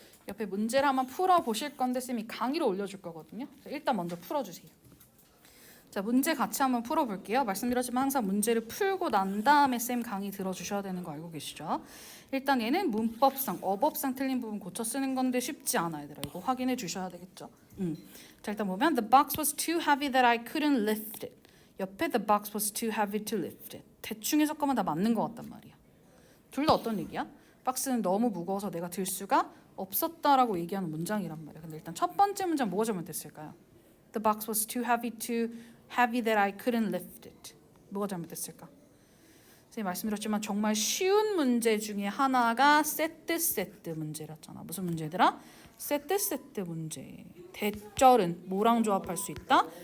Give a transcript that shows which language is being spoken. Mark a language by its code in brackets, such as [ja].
[ko] 옆에 문제를 한번 풀어보실 건데 쌤이 강의로 올려줄 거거든요. 일단 먼저 풀어주세요. 자, 문제 같이 한번 풀어볼게요. 말씀드렸지만 항상 문제를 풀고 난 다음에 쌤 강의 들어주셔야 되는 거 알고 계시죠? 일단 얘는 문법상, 어법상 틀린 부분 고쳐 쓰는 건데 쉽지 않아 얘들아. 이거 확인해 주셔야 되겠죠. 자, 일단 보면 [en] The box was too heavy that I couldn't lift it. [ko] 옆에 [en] The box was too heavy to lift it. [ko] 대충 해석하면 다 맞는 것 같단 말이야. 둘 다 어떤 얘기야? 박스는 너무 무거워서 내가 들 수가 없었다라고 얘기하는 문장이란 말이야. 근데 일단 첫 번째 문장 뭐가 잘못됐을까요? [en] The box was too heavy that I couldn't lift it. [ko] 뭐가 잘못됐을까? 선생님 말씀드렸지만 정말 쉬운 문제 중에 하나가 세트 문제였잖아. 무슨 문제들아? 세트 문제. 대절은 뭐랑 조합할 수 있다?